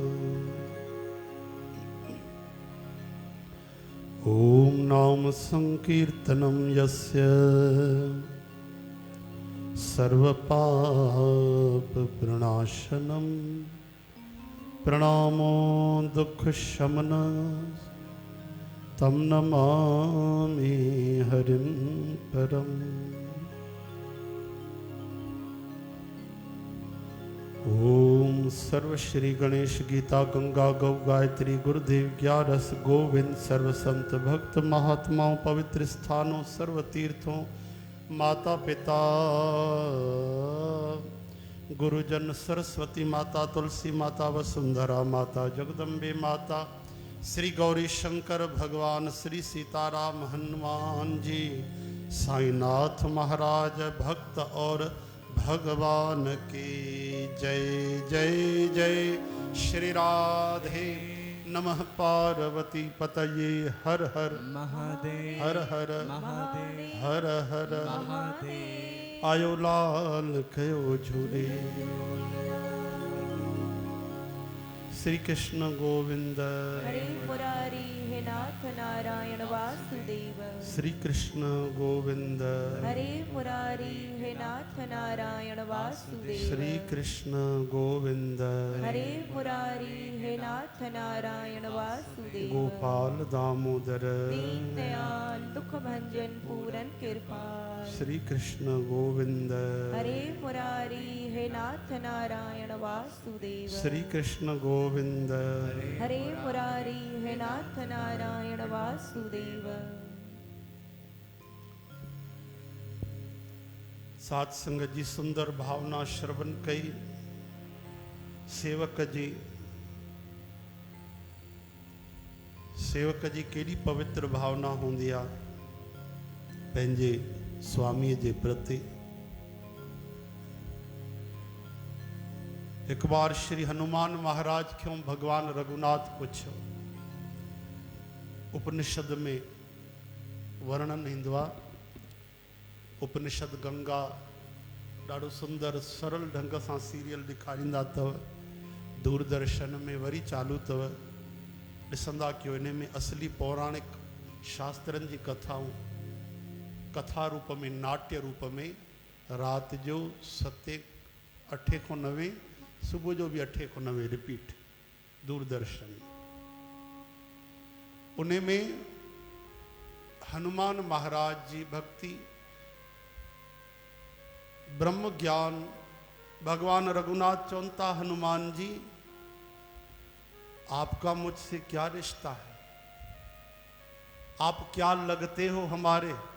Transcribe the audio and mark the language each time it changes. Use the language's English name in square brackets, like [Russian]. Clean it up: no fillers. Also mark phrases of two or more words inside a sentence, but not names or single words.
[Sanskrit] ॐ नाम संकीर्तनं यस्य सर्वपापप्रणाशनं प्रणामो दुःखशमनं तं नमामि हरिं परम्। [Hindi] ओम सर्व श्री गणेश गीता गंगा गौ गायत्री गुरुदेव ग्यारस गोविंद सर्व संत भक्त महात्माओं पवित्र स्थानों सर्व तीर्थों माता पिता गुरुजन सरस्वती माता तुलसी माता वसुंधरा माता जगदम्बे माता श्री गौरी शंकर भगवान श्री सीताराम हनुमान जी साईनाथ महाराज भक्त और भगवान की जय जय जय। [Sanskrit] श्री राधे नमः पार्वती पतये हर हर महादेव हर हर महादेव हर हर महादेव। [Sindhi] आयो लाल कयो झूले। श्री कृष्ण गोविंद [Sanskrit] हरे मुरारी हे नाथ नारायण वासुदेव। श्री कृष्ण गोविंद हरे मुरारी हे नाथ नारायण वासुदेव। श्री कृष्ण गोविंद हरे मुरारी हे नाथ नारायण वासुदेव। गोपाल दामोदर [Hindi] दीन दयाल दुख भंजन पूरन कृपाल। [Sanskrit] श्री कृष्ण गोविंद हरे मुरारी हे नाथ नारायण वासुदेव। श्री कृष्ण गोविंद हरे मुरारी हे नाथ नारायण वासुदेव। [Sindhi] सात संगत जी सुंदर भावना श्रवण कई सेवक जी केड़ी पवित्र भावना होंदी आ पंहिंजे स्वामी जे प्रति। एक बार श्री हनुमान महाराज क्यों भगवान रघुनाथ पुछो उपनिषद में वर्णन ईंदो आहे। उपनिषद गंगा ॾाढो सुंदर सरल ढंग सां सीरियल ॾेखारींदा अथव। दूरदर्शन में वरी चालू अथव ॾिसंदा कयो इन में असली पौराणिक शास्त्रनि जी कथाऊं कथा रूप में नाट्य रूप में राति जो 7 खां 9 सुबुह जो बि 8 खां 9 रिपीट दूरदर्शन उन में हनुमान महाराज जी भक्ति ब्रह्म ज्ञान भगवान रघुनाथ चौंता [Hindi] हनुमान जी आपका मुझसे क्या रिश्ता है, आप क्या लगते हो हमारे।